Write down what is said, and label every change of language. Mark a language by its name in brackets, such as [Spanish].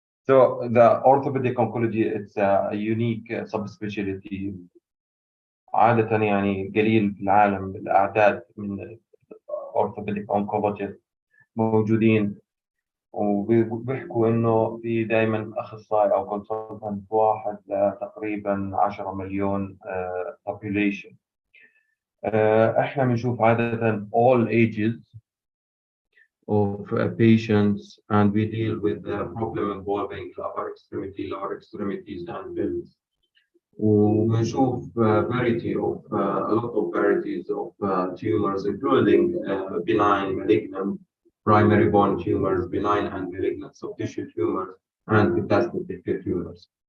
[English] So the orthopedic oncology, it's a unique subspecialty. [Arabic] عادة يعني قليل في العالم الأعداد من [English] orthopedic oncologists [Arabic] موجودين، وبيحكوا إنه في دائما أخصائي أو كونسلتنت واحد لتقريبا 10 مليون population. إحنا بنشوف عادة [English] all ages of patients, and we deal with the problem involving upper extremity, lower extremities, and pelvis. [Arabic] وبنشوف [English] variety of a lot of varieties of tumors, including benign, malignant, primary bone tumors, benign and malignant soft tissue tumors, and metastatic tumors.